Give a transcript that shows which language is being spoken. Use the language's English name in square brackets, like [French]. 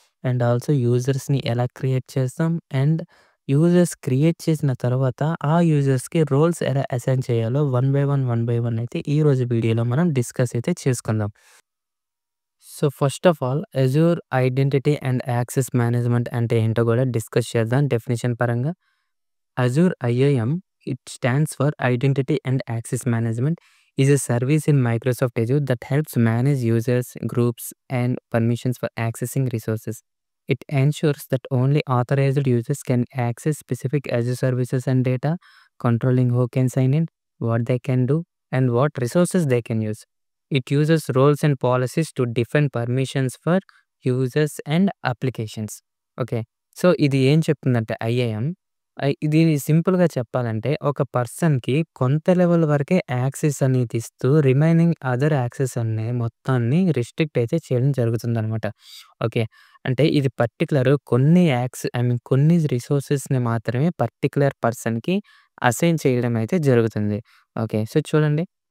[Telugu] And also యూజర్స్‌ని ఎలా create చేస్తాం? And users create చేసిన తర్వాత ఆ యూజర్స్‌కి రోల్స్ ఎలా అసైన్ చేయాలో వన్ బై వన్ అయితే ఈరోజు వీడియోలో మనం డిస్కస్ అయితే చేసుకుందాం. So, first of all Azure identity and access management అంటే ఏంటో గూడా డిస్కస్ చేద్దాం డెఫినిషన్ పరంగా. [English] Azure IAM, it stands for Identity and Access Management, is a service in Microsoft Azure that helps manage users, groups, and permissions for accessing resources. It ensures that only authorized users can access specific Azure services and data, controlling who can sign in, what they can do, and what resources they can use. It uses roles and policies to define permissions for users and applications. [Telugu] Okay. So, ఇది ఏం చెప్తుందంటే IIM ఇది సింపుల్‌గా చెప్పాలంటే ఒక పర్సన్‌కి కొంత level వరకే యాక్సెస్ అనేది ఇస్తూ రిమైనింగ్ అదర్ యాక్సెస్ అనే మొత్తాన్ని రిస్ట్రిక్ట్ అయితే చేయడం జరుగుతుందనమాట. ఓకే. అంటే ఇది పర్టిక్యులర్ కొన్ని కొన్ని రిసోర్సెస్‌ని మాత్రమే పర్టిక్యులర్ పర్సన్‌కి అసైన్ చేయడం అయితే జరుగుతుంది. ఓకే. సో, చూడండి.